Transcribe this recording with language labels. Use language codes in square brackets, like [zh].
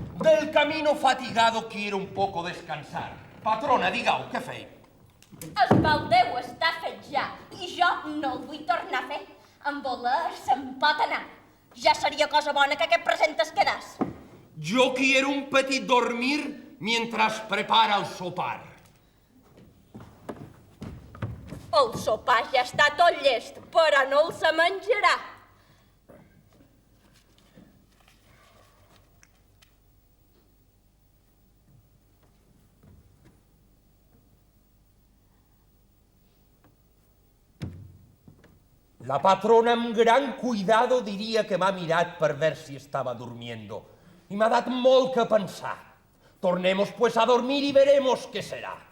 [es] Del camino fatigado quiero un poco descansar. [ca] Patrona, digueu, què feu? El mal Déu està fet ja, i jo no el vull tornar a fer. En voler se'n pot anar. Ja seria cosa bona que aquest present es quedàs. [es] Yo quiero un petit dormir mientras prepara el sopar. [ca] El sopar ja està tot llest, però no el se menjarà. La patrona amb gran cuidado diria que m'ha mirat per ver si [es] estava durmiendo. [ca] I m'ha dat molt que pensar. [es] Tornemos pues a dormir y veremos qué será.